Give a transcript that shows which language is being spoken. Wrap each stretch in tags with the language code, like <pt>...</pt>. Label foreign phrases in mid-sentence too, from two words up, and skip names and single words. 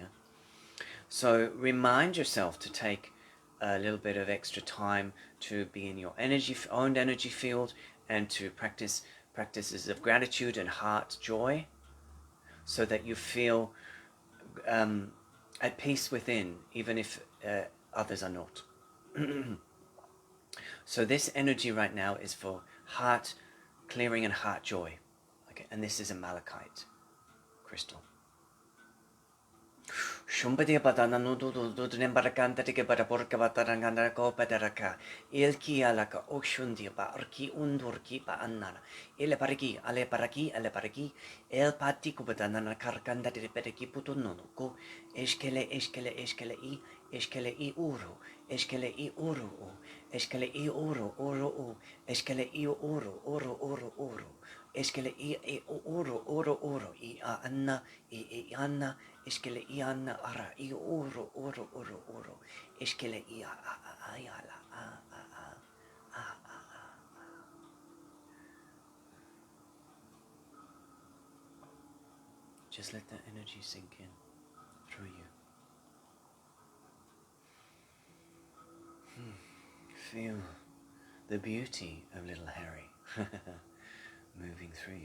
<en>So remind yourself to take a little bit of extra time to be in your own energy field, and to practice practices of gratitude and heart joy, so that you feel at peace within, even if others are not. So this energy right now is for heart clearing and heart joy. Okay, and this is a malachite crystal. Shumbadia badana nudu nembarakanta tike baraporka batarangana ko badaraka ilki alaka oshundia ba arki undurki ba annana ile paraki ale paraki el pati ko badana karkanda de pedeki putunno ko eskele i uru eskele i uru eskele i uru eskele i uru eskele i uru i anna i anna eskele i anna ara i uru eskele i ayala Just let that energy sink in through you. Feel the beauty of little Harry moving through you.</en>